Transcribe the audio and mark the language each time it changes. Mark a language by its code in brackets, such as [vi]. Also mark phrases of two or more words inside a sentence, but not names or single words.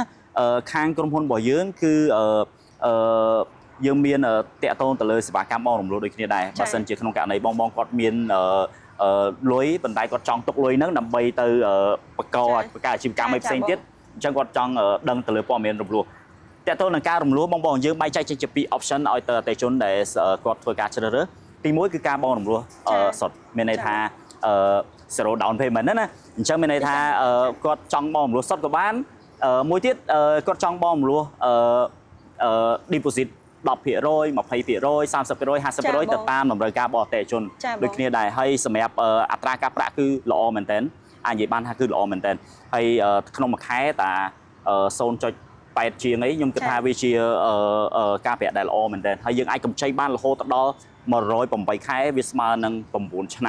[km] ខាងក្រុមហ៊ុនរបស់យើងគឺយើងមានតាក់ទងទៅលើសេវាកម្មបងរំលោះដូចគ្នាដែរបើសិនជាក្នុងករណីបងគាត់មានលុយប៉ុន្តែគាត់ចង់ទុកលុយហ្នឹងដើម្បីទៅបង្កើតអាជីវកម្មឲ្យផ្សេងទៀតអញ្ចឹងគាត់ចង់ដឹងទៅលើព័ត៌មានរំលោះតាក់ទងនឹងការរំលោះបងយើងបែងចែកចេញជា2 option ឲ្យទៅអតិថិជនដែលគាត់ធ្វើការជ្រើសរើសទី1គឺការបងរំលោះសុទ្ធមានន័យថា [en] zero down payment [km] ណាអញ្ចឹងមានន័យថាគាត់ចង់បងរំលោះសុទ្ធក៏បានមួយទៀតគាត់ចង់បងរំលោះdeposit 10% 20% 30% 50% ទៅតាមតម្រូវការបរទេសជនដូចគ្នាដែរហើយសម្រាប់អត្រាការប្រាក់គឺល្អមែនទែនអាចនិយាយបានថាគឺល្អមែនទែនហើយក្នុងមួយខែតា0.8 ជាងអីខ្ញុំគិតថាវាជាការប្រាក់ដែលល្អមែនទែនហើយយើងអាចកម្ចីបានរហូតដល់108 ខែវាស្មើនឹង9 ឆ្នាំ